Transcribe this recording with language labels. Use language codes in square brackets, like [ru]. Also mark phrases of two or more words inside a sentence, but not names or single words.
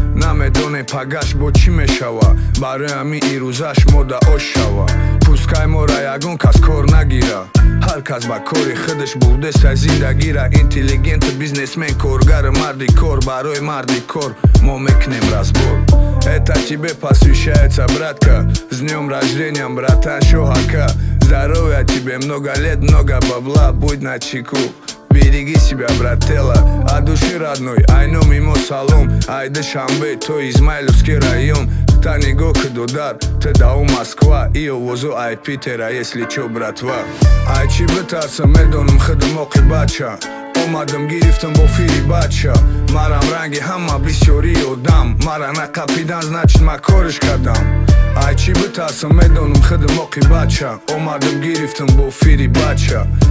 [tg] Намедонем пагаш бо чӣ мешава. Барои ҳамин ирӯзаш мо да ош шава. Пускай мора ягон кас кор нагира. Ҳар кас ба кори худаш бурде сай зиндагира. Интеллигент, бизнесмен, коргар, марди кор. Барои марди кор мо мекунем разбор. [ru] Это тебе посвящается, братка. С днём рождения, братан, шоҳака. Здоровья тебе, много лет, много бабла. Будь начеку. Береги себя, брателла. От души родной, ай, ну, мимо салом. Ай, Душанбе, то Измайловский район. [tg] Та нигоҳ ку додар, [ru] ты да у Москва. [tg] И овозу ай Питера, [ru] если чё, братва. [tg] Ай, чӣ битарсам, медонам худам оқибатча. Омадам, гирифтам бо фири бача. Марам ранги ҳама бисёри одам. Мара нақапидан, значит, ма кориш кардам. Ай, чӣ битарсам, медонам худам оқибатча. Омадам, гирифтам бо фири бача.